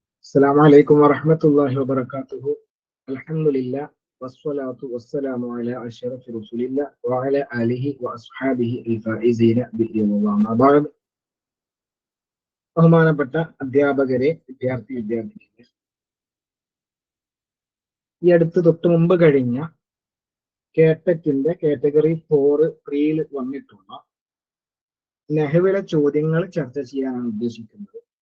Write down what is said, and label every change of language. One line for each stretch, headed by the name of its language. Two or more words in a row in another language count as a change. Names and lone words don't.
Arabic: السلام عليكم ورحمة الله وبركاته. الحمد لله والصلاة والسلام على أشرف رسول الله وعلى آله وأصحابه الفائزين برضا الله. أما بعد.
Malayalam: ബഹുമാനപ്പെട്ട അധ്യാപകരെ, വിദ്യാർത്ഥിനികളെ, ഈ അടുത്ത് തൊട്ട് മുമ്പ് കഴിഞ്ഞ കേട്ടറ്റിന്റെ കാറ്റഗറി 4 3-ൽ വന്നിട്ടുള്ള നഹ്വിലെ ചോദ്യങ്ങൾ ചർച്ച ചെയ്യാനാണ് ഉദ്ദേശിക്കുന്നത്.